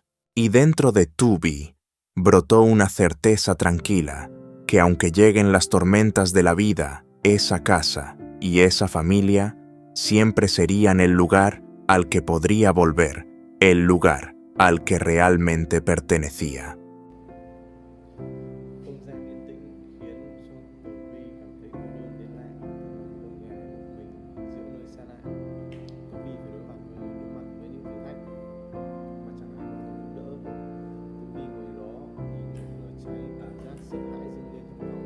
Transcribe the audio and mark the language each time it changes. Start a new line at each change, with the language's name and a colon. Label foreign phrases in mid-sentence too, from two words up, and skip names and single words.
Spanish: Y dentro de Tubí brotó una certeza tranquila, que aunque lleguen las tormentas de la vida, esa casa y esa familia siempre serían el lugar al que podría volver, el lugar al que realmente pertenecía.
Vietnamese: Không gian yên tĩnh khiến cho Tường Vi cảm thấy cô đơn đến lạ. Một ngày một mình giữa nơi xa lạ, Tường Vi phải đối mặt với những thử thách mà chẳng ai có thể giúp đỡ. Tường Vi ngồi đó nhìn lửa cháy, cảm giác sợ hãi dâng lên trong lòng.